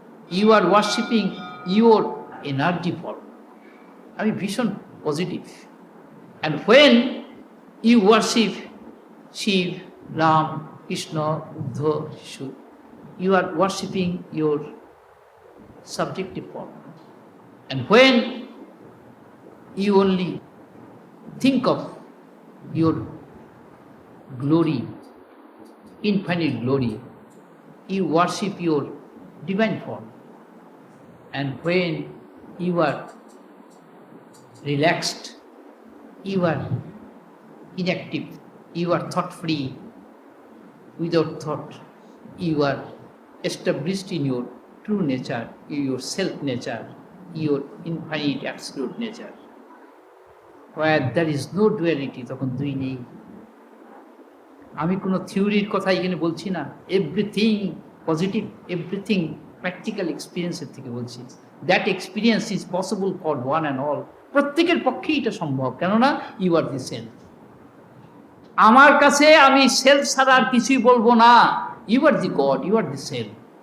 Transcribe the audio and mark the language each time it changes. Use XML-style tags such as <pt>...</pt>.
<en>You are worshipping your energy form.</en> <bn>আমি ভীষণ positive.</bn> <en>And when you worship Shiva, Ram, Krishna, Buddha, Jishu, you are worshipping your subjective form. And when you only think of your glory, infinite glory, you worship your divine form. And when you are relaxed, you are inactive, you are thought-free, without thought, you are established in your true nature, your self nature, your infinite absolute nature. Where there is no duality,</en> <bn>তখন দুই নেই। আমি কোনো থিওরির কথা এখানে বলছি না,</bn> <en>everything positive, everything practical</en> <bn>এক্সপিরিয়েন্সের থেকে বলছি।</bn> <en>That experience is possible for one and all.</en> <bn>প্রত্যেকের পক্ষেই এটা সম্ভব, কেননা</bn> <en>You are the self.</en> <bn>আমার কাছে আমি সেলফ ছাড়া আর কিছুই বলবো না।</bn> <en>You are the god, you are the self.</en>